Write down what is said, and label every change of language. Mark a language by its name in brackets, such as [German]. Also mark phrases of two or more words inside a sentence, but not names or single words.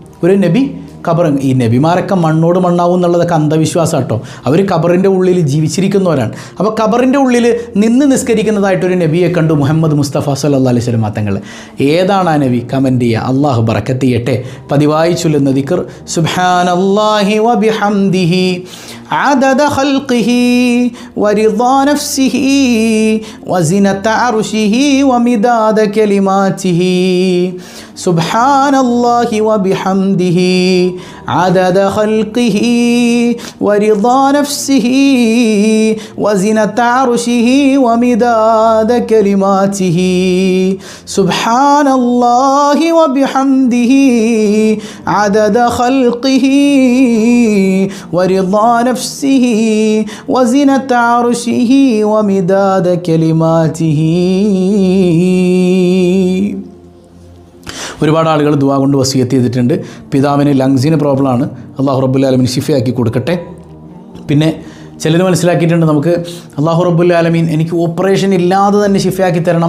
[Malayalam] ഒരു നബി ഖബർ, ഈ നബിമാരൊക്കെ മണ്ണോട് മണ്ണാവും എന്നുള്ളതൊക്കെ അന്ധവിശ്വാസം കേട്ടോ. അവർ ഖബറിൻ്റെ ഉള്ളിൽ ജീവിച്ചിരിക്കുന്നവരാണ്. അപ്പോൾ ഖബറിൻ്റെ ഉള്ളിൽ നിന്ന് നിസ്കരിക്കുന്നതായിട്ടൊരു നബിയെ കണ്ടു മുഹമ്മദ് മുസ്തഫ [Arabic] صلى الله عليه وسلم [Malayalam] തങ്ങൾ. ഏതാണ് ആ നബി? കമൻറ്റ് ചെയ്യുക. അള്ളാഹു ബറക്കത്ത് ചെയ്യട്ടെ. പതിവായി ചൊല്ലുന്ന ദിക്ർ [Arabic] سبحان الله وبحمده عدد خلقه ورضا نفسه وزنة عرشه ومداد كلماته سبحان الله وبحمده عدد خلقه ورضا نفسه وزنة عرشه ومداد كلماته سبحان الله وبحمده عدد خلقه ورضا نفسه وزنة عرشه ومداد كلماته. [Malayalam] ഒരുപാട് ആളുകൾ ദുആ കൊണ്ട് വസിയത്ത് ചെയ്തിട്ടുണ്ട്. പിതാവിന് ലങ്സിന് പ്രോബ്ലമാണ്, [Arabic] الله رب العالمين [Malayalam] ശിഫയാക്കി കൊടുക്കട്ടെ. പിന്നെ ചിലർ മനസ്സിലാക്കിയിട്ടുണ്ട്, നമുക്ക് [Arabic] الله رب العالمين [Malayalam] എനിക്ക് ഓപ്പറേഷൻ ഇല്ലാതെ തന്നെ ശിഫയാക്കി തരണം.